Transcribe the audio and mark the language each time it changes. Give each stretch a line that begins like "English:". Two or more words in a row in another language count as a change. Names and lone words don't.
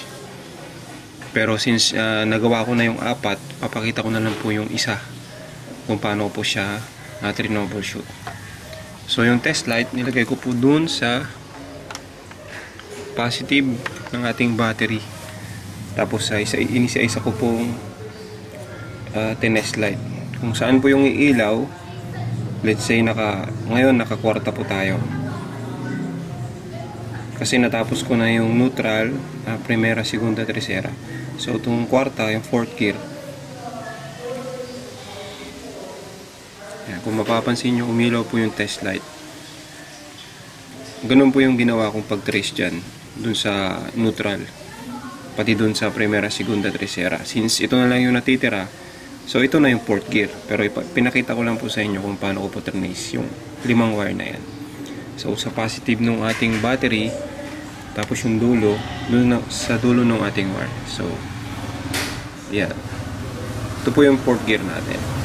Filipino: Pero since nagawa ko na yung apat, papakita ko na lang po yung isa kung paano po siya troubleshoot. So yung
English: test light,
Filipino: nilagay ko po dun sa positive ng ating battery. Tapos inisa-isa ko pong tinest light. Kung saan po yung iilaw,
English: let's say
Filipino: ngayon nakakwarta po tayo. Kasi natapos ko na yung neutral,
Spanish: primera, segunda, tercera.
Filipino: So itong kwarta, yung
English: fourth gear.
Filipino: Yan, kung mapapansin nyo, umilaw po yung
English: test light.
Filipino: Ganun po yung ginawa kong pag-trace dyan, dun sa neutral. Pati dun sa
Spanish: primera, segunda, tercera.
Filipino: Since ito na lang yung natitira, so ito na yung
English: fourth gear.
Filipino: Pero pinakita ko lang po sa inyo kung paano ko po trace yung limang wire na yan. So sa positive ng ating battery, tapos yung dulo, sa dulo ng ating wire. So yan, ito po yung
English: fourth gear
Filipino: natin.